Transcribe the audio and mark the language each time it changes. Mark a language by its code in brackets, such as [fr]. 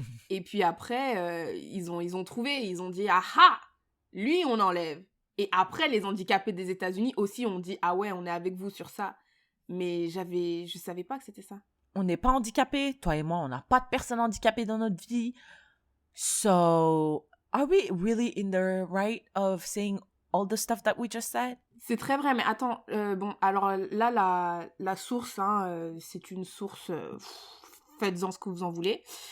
[fr] Et puis après, ils ont trouvé, ils ont dit « Ah, lui, on enlève !» Et après, les handicapés des États-Unis aussi ont dit « Ah ouais, on est avec vous sur ça. » Mais je savais pas que c'était ça. On n'est pas handicapés, toi et moi, on n'a pas de personnes handicapées dans notre vie. [en] So, are we really in the right of saying all the stuff that we just said? [fr] C'est très vrai, mais attends, bon, alors là, la source, c'est une source, faites-en ce que vous en voulez.